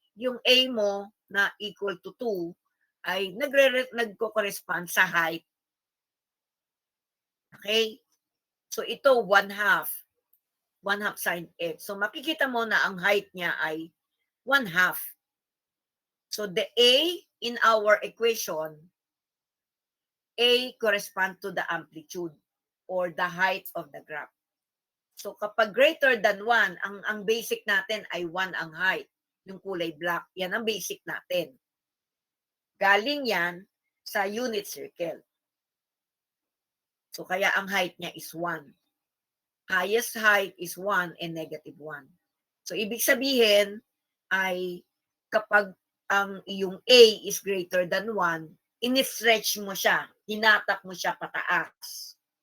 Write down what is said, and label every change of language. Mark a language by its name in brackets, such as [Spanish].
[Filipino] Yung A mo na equal to 2 ay nagko-correspond sa height. Okay? So, ito, 1/2. 1/2 sin x. So, makikita mo na ang height niya ay 1/2. [English] So, the A in our equation, A correspond to the amplitude or the height of the graph. [Filipino] So, kapag [English] greater than 1, [Filipino] ang basic natin ay 1 ang height. Yung kulay black, yan ang basic natin. Galing yan sa unit circle. So, kaya ang height niya is 1. [English] Highest height is 1 and negative 1. [Filipino] So, ibig sabihin ay kapag ang iyong A [English] is greater than 1, [Filipino] in-stretch mo siya, hinatak mo siya pataas.